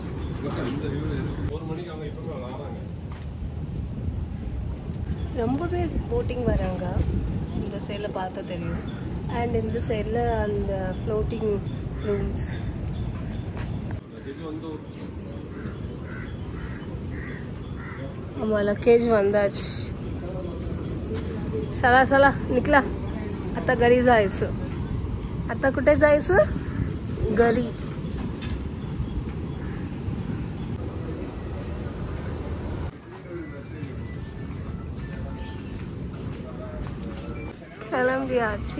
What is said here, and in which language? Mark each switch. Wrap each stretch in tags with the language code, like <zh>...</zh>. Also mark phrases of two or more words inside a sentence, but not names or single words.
<ta>ரொம்ப பேர் போட்டிங் வராங்க. இந்த சைடில் பார்த்தா தெரியும். அண்ட் இந்த சைடில் அந்த</ta> <en>floating rooms.</en> <ta>ஆமாம், லக்கேஜ் வந்தாச்சு.</ta> <mr>चला चला निघला आता घरी जायचं. आता कुठे जायचं? घरी.</mr> <ta>கிளம்பியாச்சு.</ta>